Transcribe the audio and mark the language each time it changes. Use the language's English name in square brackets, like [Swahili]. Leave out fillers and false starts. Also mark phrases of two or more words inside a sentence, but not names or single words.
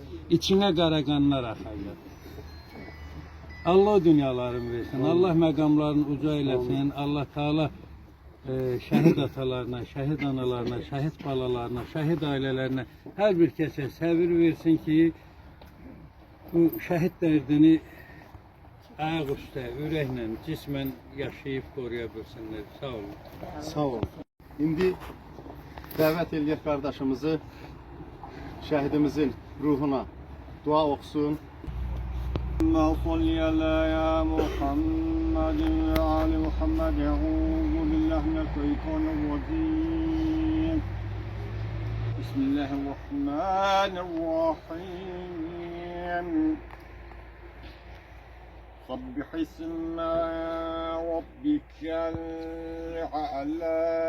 [Azerbaijani] İçinə qara qanlar axacaq. Allah dünyalarını versin, Allah məqamlarını uca eləsin, Allah Teala şəhid atalarına, şəhid analarına, şəhid balalarına, şəhid ailələrinə hər bir kəsə səbir versin ki, bu şəhid dərdini ayaq üstə, ürəklə, cismən yaşayıb qoruya bilsinlər. Sağ olun. Sağ olun. İndi dəvət eləyək qardaşımızı şəhidimizin ruhuna dua oxusun. [Arabic] اللهم صل على يا محمد وعلى محمد أعوذ بالله من الشيطان الرجيم بسم الله الرحمن الرحيم سبح اسم ربك الأعلى